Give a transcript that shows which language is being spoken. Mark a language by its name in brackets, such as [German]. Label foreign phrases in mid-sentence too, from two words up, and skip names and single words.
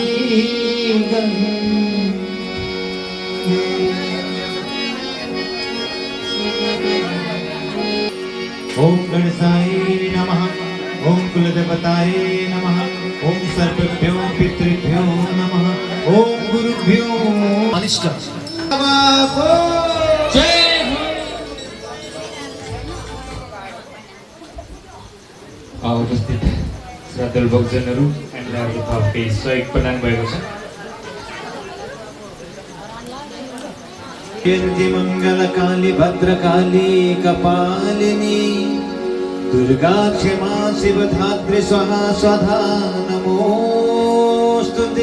[Sanskrit] ओम गणेशाय नमः, ओम कुलदेवताय नमः, ओम सर्वेभ्यो पितृभ्यो नमः, ओम गुरुभ्यो अनिष्ट जय हो। [Nepali] उपस्थित श्रद्धालु भक्तजनहरू हामीलाई थपे सहयोग प्रदान भएको छ। [Sanskrit] कीर्ति मंगल काली भद्रकाली कपालिनी दुर्गा क्षमा शिवधात्री स्वाहा स्वधा नमोस्तुते।